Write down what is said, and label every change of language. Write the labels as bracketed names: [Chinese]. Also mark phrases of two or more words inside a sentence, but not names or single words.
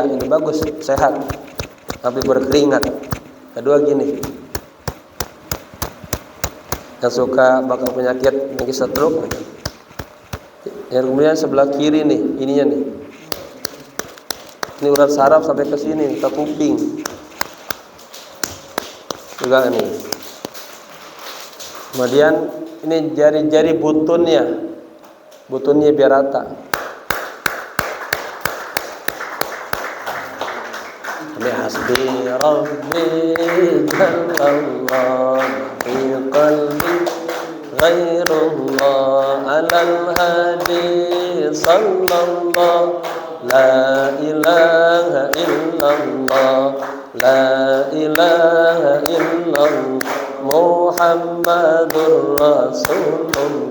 [Indonesian] Ini bagus, sehat, tapi berkeringat. Kedua gini, yang suka bakal penyakit stroke, yang kemudian sebelah kiri nih, ininya nih, ini urat saraf sampai ke sini, ke kuping juga nih. Kemudian ini jari-jari butunnya biar rata. [Arabic] Ini حسبي ربي جل الله في قلبي غير الله على الهادي صلى الله لا إله إلا الله لا إله إلا الله محمد رسول الله.